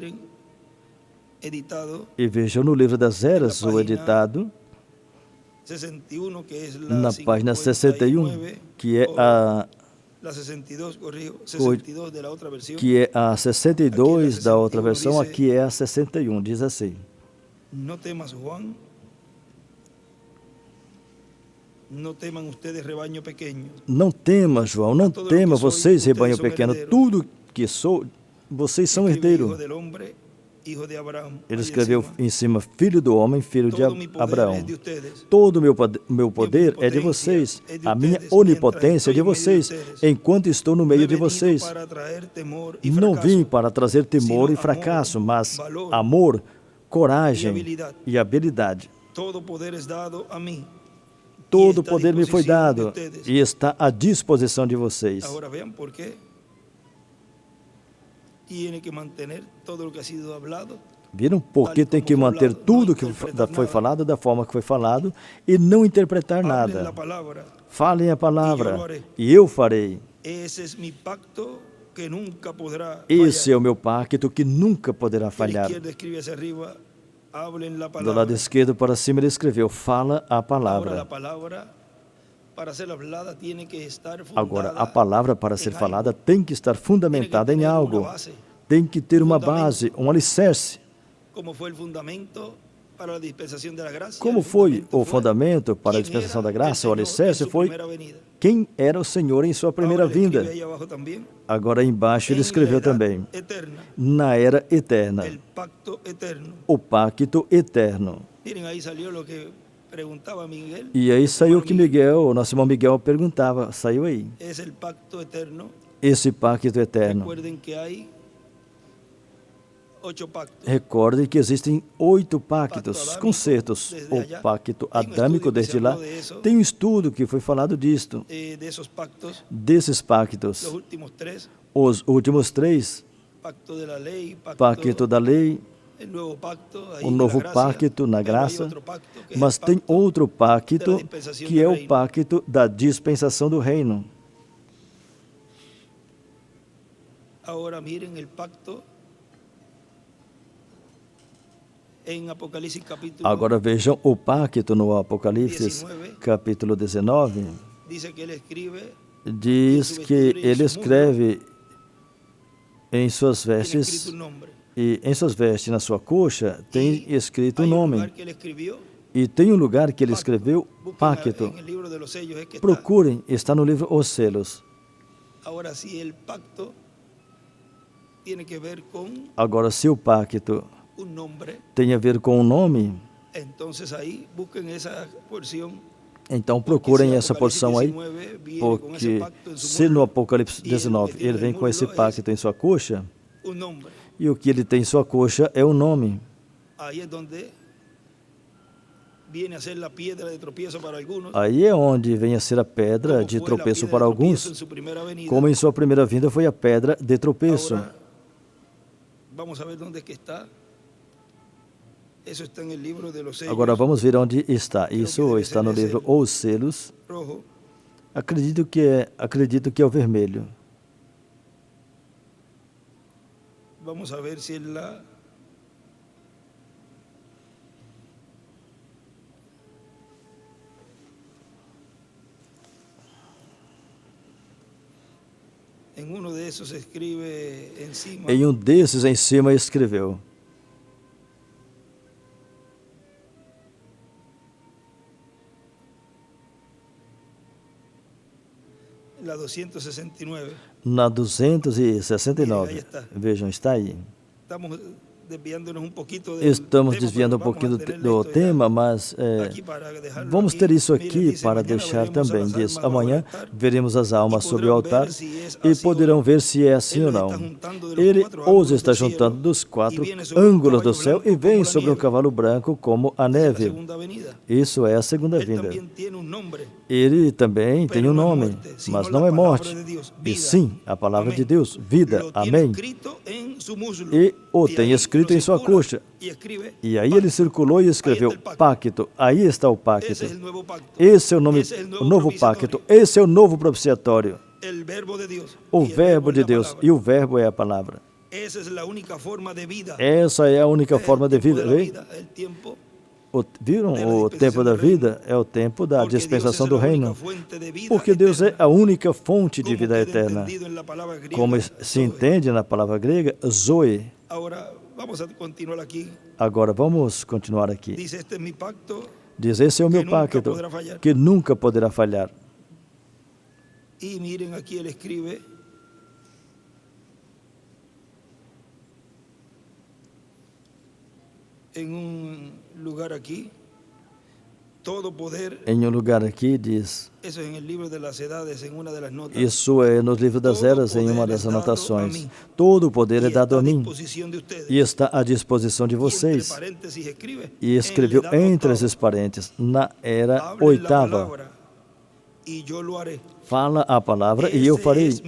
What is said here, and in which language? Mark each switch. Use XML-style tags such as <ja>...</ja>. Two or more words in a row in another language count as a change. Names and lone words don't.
<pt>E vejam no livro das Eras, o editado, na página 61, que é a 62 da outra versão, aqui é a 61, diz assim,</pt> <es>No teman ustedes, rebaño pequeño.</es> <pt>Não tema, João, não tema vocês, rebanho pequeno. Tudo que sou, vocês são</pt> <es>Escribe, Hijo</es> <pt>herdeiros.</pt> <es>del hombre, hijo de Abraham.</es> <pt>Ele</pt> <es>Ahí</es> <pt>escreveu</pt> <es>encima.</es> <pt>em cima, filho do homem, filho de</pt> <es>Todo mi poder</es> <pt>Abraão.</pt> <es>es de ustedes.</es> <pt>Todo o meu poder é de vocês. A minha onipotência é de vocês, enquanto estou no</pt> <es>No he</es> <pt>meio de</pt> <es>venido</es> <pt>vocês.</pt> <es>para traer temor y</es> <pt>Não</pt> <es>fracaso,</es> <pt>vim para trazer temor</pt> <es>sino</es> <pt>e fracasso,</pt> <es>amor,</es> <pt>mas</pt> <es>valor</es> <pt>amor, coragem habilidade. e habilidade.</pt> <es>todo poder es dado a mí.</es> <pt>Todo</pt> <es>está a</es> <pt>poder me foi</pt> <es>disposición de</es> <pt>dado</pt> <es>ustedes.</es> <pt>e está à disposição de vocês.</pt> <es>Ahora vean por qué tiene que mantener todo lo que ha sido hablado.</es> <pt>Viram? Porque tem que manter tudo que foi falado da forma que foi falado e não interpretar</pt> <es>Hablen</es> <pt>nada.</pt> <es>la palabra.</es> <pt>Falem a palavra e eu farei.</pt> <es>Ese es mi pacto que nunca podrá</es> <pt>Esse é</pt> <es>fallar.</es> <pt>o meu pacto que nunca poderá</pt> <es>A la</es> <pt>falhar.</pt> <es>izquierda escribe hacia arriba, hablen la</es> <pt>Do lado</pt> <es>palabra.</es> <pt>esquerdo para cima ele escreveu, fala a</pt> <es>Ahora la</es> <pt>palavra.</pt> <es>palabra para ser hablada tiene que estar</es> <pt>Agora, a</pt> <es>fundada</es> <pt>palavra para ser</pt> <es>en</es> <pt>falada</pt> <es>algo.</es> <pt>tem que estar</pt> <es>Tiene que</es> <pt>fundamentada em</pt> <es>tener una</es> <pt>algo.</pt> <es>base,</es> <pt>Tem que ter uma base, um alicerce.</pt> <es>como fue el fundamento para la dispensación de la gracia.</es> <pt>Como</pt> <es>El</es> <pt>foi o</pt> <es>fue</es> <pt>fundamento para a</pt> <es>quién</es> <pt>dispensação</pt> <es>era</es> <pt>da</pt> <es>el</es> <pt>graça? O</pt> <es>Señor en</es> <pt>alicerce</pt> <es>su</es> <pt>foi</pt> <es>primera venida.</es> <pt>quem era o Senhor em sua primeira</pt> <es>Ahora le escribe</es> <pt>vinda.</pt> <es>ahí abajo también,</es> <pt>Agora embaixo ele</pt> <es>en la</es> <pt>escreveu</pt> <es>edad</es> <pt>também,</pt> <es>eterna,</es> <pt>na era eterna,</pt> <es>el pacto eterno.</es> <pt>o pacto eterno.</pt> <es>Miren, ahí salió lo que preguntaba Miguel.</es> <pt>E aí saiu o que</pt> <es>Hermano Miguel,</es> <pt>Miguel, o nosso irmão Miguel perguntava, saiu aí.</pt> <es>es el pacto eterno.</es> <pt>Esse pacto eterno.</pt> <es>Recuerden que hay 8 pactos.</es> <pt>Recordem que existem 8 pactos, concertos. O pacto adâmico desde lá. Tem um estudo que foi falado disto,</pt> <es>De esos pactos,</es> <pt>desses</pt> <es>los</es> <pt>pactos.</pt> <es>últimos 3,</es> <pt>Os últimos 3,</pt> <es>pacto de la ley,</es> <pt>pacto da lei,</pt> <es>el nuevo pacto, ahí</es> <pt>o</pt> <es>la</es> <pt>novo</pt> <es>gracia,</es> <pt>pacto na</pt> <es>pero hay</es> <pt>graça,</pt> <es>otro pacto que es</es> <pt>mas</pt> <es>el</es> <pt>tem</pt> <es>pacto</es> <pt>outro pacto da dispensação que do é o reino. pacto da dispensação do reino.</pt> <es>Ahora miren el pacto en Apocalipsis capítulo</es> <pt>Agora vejam o pacto no Apocalipse,</pt> <es>19.</es> <pt>capítulo 19,</pt> <es>dice que él escribe</es> <pt>diz que ele escreve em suas</pt> <es>tiene</es> <pt>vestes,</pt> <es>escrito un nombre.</es> <pt>e em suas vestes, na sua coxa, tem escrito</pt> <es>Hay</es> <pt>um</pt> <es>un</es> <pt>nome.</pt> <es>lugar que él escribió,</es> <pt>E tem um lugar que ele</pt> <es>pacto.</es> <pt>escreveu</pt> <es>Busquen</es> <pt>pacto.</pt> <es>en el libro de los sellos, es que está.</es> <pt>Procurem, está no livro Os Selos.</pt> <es>Ahora si el pacto tiene que ver con</es> <pt>Agora, se o pacto</pt> <es>un nombre,</es> <pt>tem a ver com o nome,</pt> <es>entonces ahí busquen esa porción.</es> <pt>então</pt> <es>Porque</es> <pt>procurem se essa Apocalipse porção aí,</pt> <es>19 viene con ese</es> <pt>porque</pt> <es>pacto en su</es> <pt>se no</pt> <es>muslo,</es> <pt>Apocalipse e ele 19</pt> <es>metido</es> <pt>ele</pt> <es>en</es> <pt>vem</pt> <es>el</es> <pt>com esse</pt> <es>muslo</es> <pt>pacto em sua coxa,</pt> <es>un nombre.</es> <pt>e o que ele tem em sua coxa é o nome.</pt> <es>Ahí es donde viene a ser la piedra de tropiezo para algunos.</es> <pt>Aí é onde vem a ser a pedra</pt> <es>como</es> <pt>de</pt> <es>fue la</es> <pt>tropeço</pt> <es>piedra</es> <pt>para</pt> <es>de tropiezo</es> <pt>alguns,</pt> <es>en su primera venida.</es> <pt>como em sua primeira vinda foi a pedra de tropeço.</pt> <es>Ahora, vamos a ver dónde es que está. Eso está en el libro de los sellos</es> <pt>Agora vamos ver onde está.</pt> <es>Creo que</es> <pt>Isso deve está ser no esse livro Os Selos.</pt> <es>rojo.</es> <pt>Acredito que é o vermelho.</pt> <es>Vamos a ver si es la en uno de esos se escribe encima.</es> <pt>Em um desses em cima escreveu.</pt> <es>La 269.</es> <pt>Na 269. Vejam, está aí.</pt> <es>Estamos desviándonos un poquito del</es> <pt>Estamos</pt> <es>tema,</es> <pt>desviando um</pt> <es>pero vamos</es> <pt>pouquinho</pt> <es>a tener</es> <pt>do</pt> <es>esto ya</es> <pt>tema, mas</pt> <es>aquí para dejarlo</es> <pt>vamos</pt> <es>aquí.</es> <pt>ter isso</pt> <es>Miren,</es> <pt>aqui</pt> <es>dice,</es> <pt>para</pt> <es>mañana</es> <pt>deixar</pt> <es>veremos</es> <pt>também.</pt> <es>a las</es> <pt>Diz,</pt> <es>almas</es> <pt>amanhã</pt> <es>bajo el altar</es> <pt>veremos as almas e sobre o poderão altar</pt> <es>ver se es</es> <pt>e assim poderão ou ver se é assim Ele ou não.</pt> <es>está juntando de los</es> <pt>Ele quatro os ângulos está</pt> <es>do cielo</es> <pt>juntando dos 4</pt> <es>e viene sobre um</es> <pt>ângulos do</pt> <es>caballo</es> <pt>céu e branco vem</pt> <es>como la</es> <pt>sobre um</pt> <es>nieve.</es> <pt>cavalo branco como a</pt> <es>Esa es la</es> <pt>neve.</pt> <es>segunda venida.</es> <pt>Isso é a segunda</pt> <es>Él</es> <pt>vinda.</pt> <es>también tiene un nombre.</es> <pt>Ele também tem um</pt> <es>Pero no es</es> <pt>nome,</pt> <es>muerte, sino</es> <pt>mas</pt> <es>la</es> <pt>não é</pt> <es>palabra</es> <pt>morte.</pt> <es>de Dios,</es> <pt>E</pt> <es>vida.</es> <pt>sim, a palavra Amém. de Deus, vida.</pt> <es>Lo tiene</es> <pt>Amém.</pt> <es>escrito en su muslo.</es> <pt>E o</pt> <es>Y</es> <pt>tem</pt> <es>ahí</es> <pt>escrito</pt> <es>lo</es> <pt>em sua</pt> <es>circula</es> <pt>coxa.</pt> <es>y escribe</es> <pt>E aí</pt> <es>pacto.</es> <pt>ele circulou e escreveu Aí está o pacto. Aí está o pacto.</pt> <es>Ese es el nuevo pacto.</es> <pt>Esse é o nome,</pt> <es>Ese es el</es> <pt>o novo</pt> <es>propiciatorio.</es> <pt>pacto. Esse é o novo propiciatório.</pt> <es>El verbo de Dios.</es> <pt>O</pt> <es>Y el</es> <pt>verbo</pt> <es>es</es> <pt>de</pt> <es>la</es> <pt>Deus.</pt> <es>palabra.</es> <pt>E o verbo é a palavra.</pt> <es>Esa es la única forma de vida.</es> <pt>Essa é a única</pt> <es>Es el</es> <pt>forma de</pt> <es>tiempo</es> <pt>vida.</pt> <es>la</es> <pt>Vê?</pt> <es>vida, el tiempo,</es> <pt>Viram? da O dispensação tempo da do reino. vida é o tempo da</pt> <es>porque</es> <pt>dispensação</pt> <es>Dios</es> <pt>do</pt> <es>es la única</es> <pt>reino.</pt> <es>fuente de vida</es> <pt>Porque Deus é</pt> <es>eterna.</es> <pt>a única fonte de</pt> <es>Como</es> <pt>vida</pt> <es>queda</es> <pt>eterna.</pt> <es>entendido en la palabra griega,</es> <pt>Como se</pt> <es>Zoe.</es> <pt>entende na palavra grega, Zoe.</pt> <es>Ahora vamos a continuar aquí.</es> <pt>Agora vamos continuar aqui.</pt> <es>Dice, este es mi pacto</es> <pt>Diz, esse é o meu pacto, que nunca poderá falhar.</pt> <es>Y miren, aquí él escribe, en un lugar aquí, todo poder.</es> <pt>Em um lugar aqui diz,</pt> <es>Eso es en el libro de las edades, en una de las notas.</es> <pt>isso é nos livros das eras, em uma das anotações. Todo o poder é dado a mim e está à disposição de vocês. E escreveu entre esses parênteses, na era oitava. Fala a palavra e eu farei.</pt>